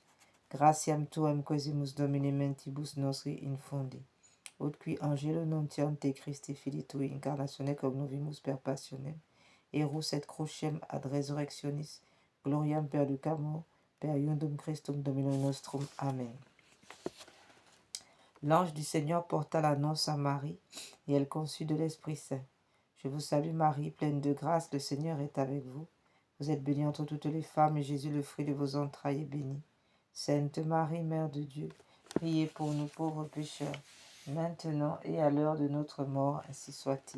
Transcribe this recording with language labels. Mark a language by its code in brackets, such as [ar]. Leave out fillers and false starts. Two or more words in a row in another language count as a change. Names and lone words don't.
[la] Gratiam tuam quesimus Domine mentibus nostri infundi, ut qui angelo nuntiante Christi Filii tui incarnatione cognovimus per passionem, erus et crucem ad resurrectionis, gloriam perducamur, per iundum Christum Dominum nostrum. Amen. [fr] L'ange du Seigneur porta l'annonce à Marie, et elle conçut de l'Esprit Saint. Je vous salue Marie, pleine de grâce, le Seigneur est avec vous. Vous êtes bénie entre toutes les femmes, et Jésus, le fruit de vos entrailles, est béni. Sainte Marie, Mère de Dieu, priez pour nous pauvres pécheurs, maintenant et à l'heure de notre mort, ainsi soit-il.